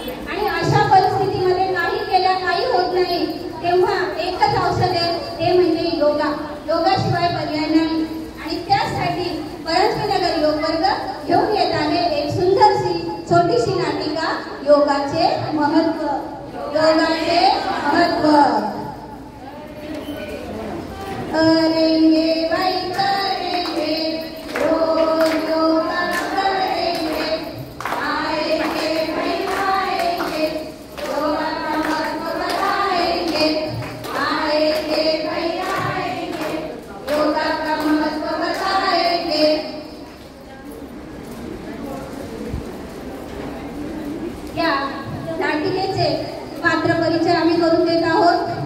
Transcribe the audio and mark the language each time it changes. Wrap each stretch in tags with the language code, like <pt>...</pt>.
<mr>आणि अशा परिस्थितीमध्ये काही केल्या काही होत नाही, तेव्हा एकच औषध आहे, ते म्हणजे योगा. योगाशिवाय पर्याय नाही. आणि त्यासाठी पळसवीनगर योग वर्ग घेऊन येत आहे एक सुंदरशी छोटीशी नाटिका, योगाचे महत्व. योगाचे महत्व.</mr> <hi>करेंगे भाई करेंगे, रोज योगा करेंगे, आएंगे भाई आएंगे, योगा का महत्व बताएंगे, आएंगे भाई आएंगे, योगा का महत्व बताएंगे.</hi> <mr>या नाटिकेचे पात्र परिचय आम्ही करून देत आहोत.</mr>